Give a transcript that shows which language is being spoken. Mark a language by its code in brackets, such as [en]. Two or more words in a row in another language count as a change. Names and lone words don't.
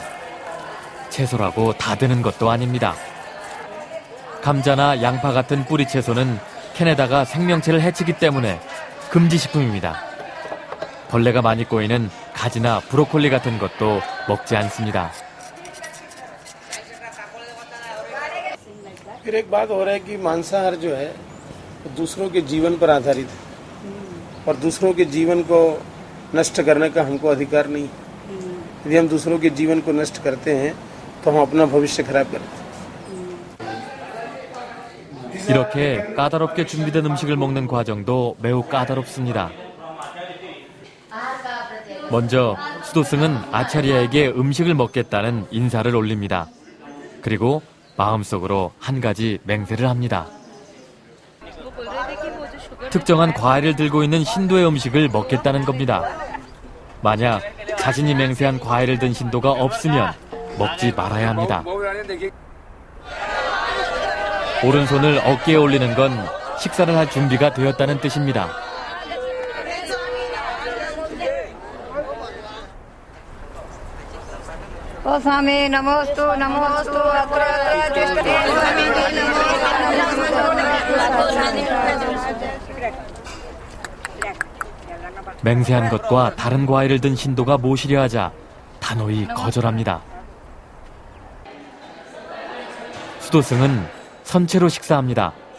[ko] 채소라고 다 되는 것도 아닙니다. 감자나 양파 같은 뿌리 채소는 캔에다가 생명체를 해치기 때문에 금지식품입니다. 벌레가 많이 꼬이는 가지나 브로콜리 같은 것도 먹지 않습니다. [hi] फिर एक बात हो रहा है कि मांसाहार जो है वो दूसरों के जीवन पर आधारित है और दूसरों के जीवन को नष्ट करने का हमको अधिकार नहीं। यदि हम दूसरों के जीवन को नष्ट करते हैं तो हम अपना भविष्य खराब करते हैं। [ko] 이렇게 까다롭게 준비된 음식을 먹는 과정도 매우 까다롭습니다. 먼저 수도승은 아차리아에게 음식을 먹겠다는 인사를 올립니다. 그리고 마음속으로 한 가지 맹세를 합니다. 특정한 과일을 들고 있는 신도의 음식을 먹겠다는 겁니다. 만약 자신이 맹세한 과일을 든 신도가 없으면 먹지 말아야 합니다. 오른손을 어깨에 올리는 건 식사를 할 준비가 되었다는 뜻입니다. [hi] स्वामी नमोस्तु नमोस्तु [ko] 맹세한 것과 다른 과일을 든 신도가 모시려 하자 단호히 거절합니다. 수도승은 선체로 식사합니다.